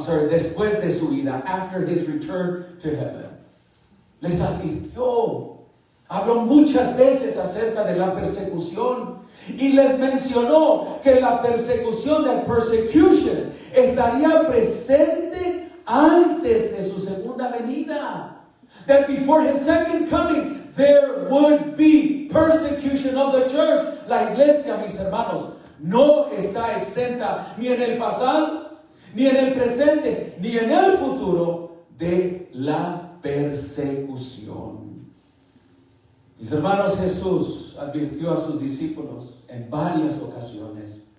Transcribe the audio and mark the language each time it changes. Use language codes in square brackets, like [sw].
[es] Después de su vida, [en] after his return to heaven. [es] Les advirtió, habló muchas veces acerca de la persecución y les mencionó que la persecución, la persecution, estaría presente antes de su segunda venida. [en] That before his second coming, there would be persecution of the church. [es] La iglesia, mis hermanos, no está exenta ni en el pasado, ni en el presente, ni en el futuro de la persecución. Mis hermanos, Jesús advirtió a sus discípulos en varias ocasiones.